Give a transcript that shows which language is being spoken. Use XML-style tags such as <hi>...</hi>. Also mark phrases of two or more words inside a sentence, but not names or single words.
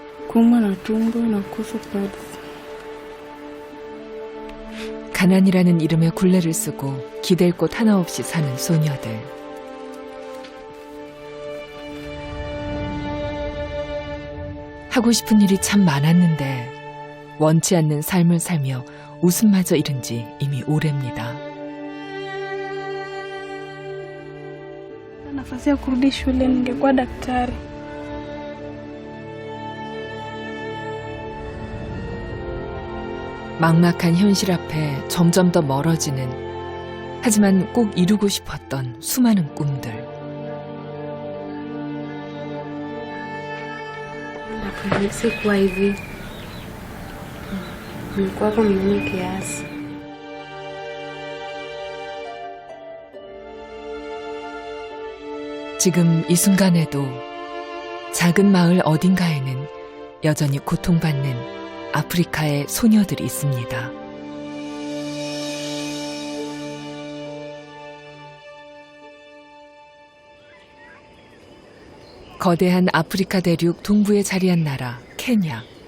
<sw>kuumwa na tumbo na kukosa pads.</sw> <ko>가난이라는 이름의 굴레를 쓰고 기댈 곳 하나 없이 사는 소녀들. 하고 싶은 일이 참 많았는데 원치 않는 삶을 살며 웃음마저 잃은 지 이미 오래입니다.</ko> <sw>Nafasi ya kurudi shule ningekuwa daktari.</sw> <ko>막막한 현실 앞에 점점 더 멀어지는, 하지만 꼭 이루고 싶었던 수많은 꿈들.</ko> <sw>Sikuwa hivi. Nilikuwa kwa mimi kiasi.</sw> <ko>지금 이 순간에도 작은 마을 어딘가에는 여전히 고통받는 아프리카의 소녀들이 있습니다. 거대한 아프리카 대륙 동부에 자리한 나라 케냐.</ko>